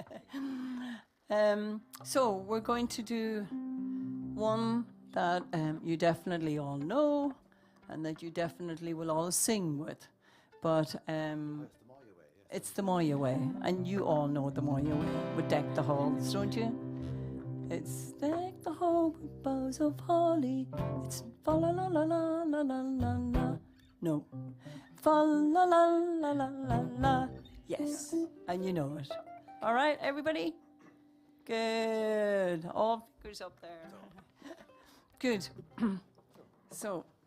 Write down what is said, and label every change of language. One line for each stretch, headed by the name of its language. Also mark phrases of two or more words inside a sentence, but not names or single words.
English: So we're going to do one that you definitely all know and that you definitely will all sing with. But it's the Moya way, and you all know the Moya way with Deck the Halls, don't you? It's deck the hall with boughs of holly. It's fa la la la la la la la la. No. Fa la la la la la la. Yes. And you know it. All right, everybody? Good. All fingers up there. Good. So.